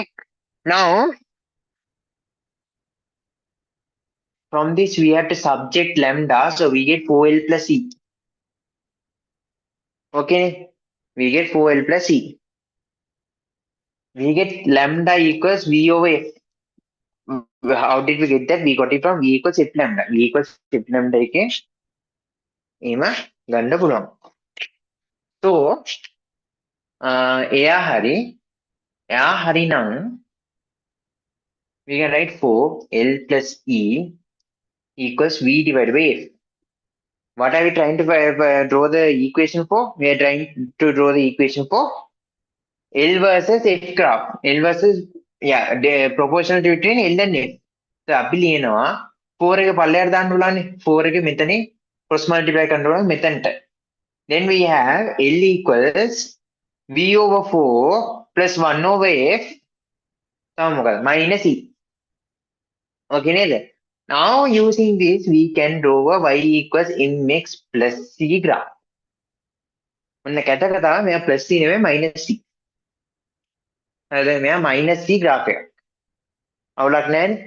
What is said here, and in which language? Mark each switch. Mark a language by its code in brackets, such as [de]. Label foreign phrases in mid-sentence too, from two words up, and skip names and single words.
[en] Now, from this we have to subject lambda, so we get 4L plus E. Okay. We get 4L plus E. We get lambda equals V over F. How did we get that? We got it from V equals F lambda. V equals F lambda [si] එකේ එහෙම ගන්න පුළුවන්. [en] So, [si] එයා හරි නම් [en] we can write 4L plus E equals V divided by F. What are we trying to draw the equation for? We are trying to draw the equation for L versus F graph. L versus, yeah, the proportional between L and F. So, [si] අපි ලියනවා 4 එක පල්ලෙහාට දාන්න පුළුවන්නේ. 4 එක මෙතනින් [en] cross multiply [si] කරන්න පුළුවන් මෙතනට. [en] Then we have L equals V over 4 plus 1 over F minus E. Okay, නේද? Now using this, we can draw a y equals mx plus c graph. [si] ඔන්න කැට කතාව මෙයා [en] plus c [si] නෙමෙයි [en] minus c. [si] හරිද? මෙයා [en] minus c graph [si] එකක්. අවුලක් නැහැනේ.